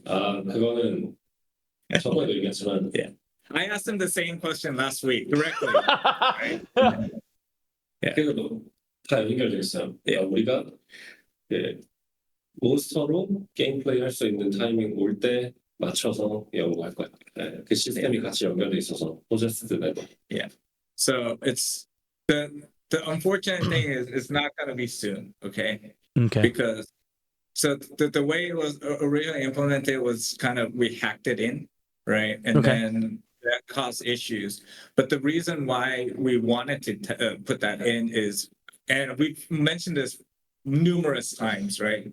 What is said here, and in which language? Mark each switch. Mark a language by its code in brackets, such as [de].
[ko] 그거는 처음에도 얘기했지만 [en] yeah. I asked him the same question last week directly. Right? Yeah. [ko] 그래도 다 연결돼 있어요. 우리가 몬스터로 게임 플레이 할 수 있는 타이밍 올 때 맞춰서 연구할 거야. 그 시스템이 같이 연결돼 있어서 포제스트 레버. [en] Yeah. So it's the unfortunate thing is it's not going to be soon, okay? Okay. Because so the way it was originally implemented was kind of we hacked it in, right? And then that caused issues. But the reason why we wanted to put that in is, and we've mentioned this numerous times, right?